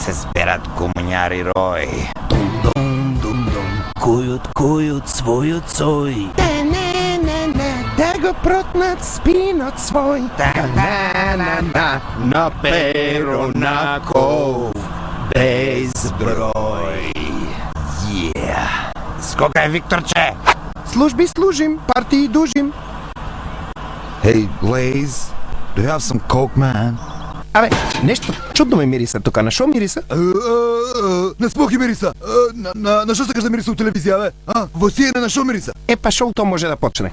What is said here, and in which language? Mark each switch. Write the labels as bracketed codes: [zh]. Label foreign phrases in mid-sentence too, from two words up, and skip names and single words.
[mk] перат комуняри рой. Дум-дум-дум, куют својот сој. Да го протнат спинот свој. На перо на ков, без број. Скока е, Викторче? Служби служим, партии дужим. [en] Hey, Blaze, do you have some coke, man? [mk] Абе, нешто чудно ме мириса тука. На шо мириса? На смоки мириса. На шо сакаш да мириса у телевизија, бе? Во сиене на шо мириса? Е, па шо тоа може да почне?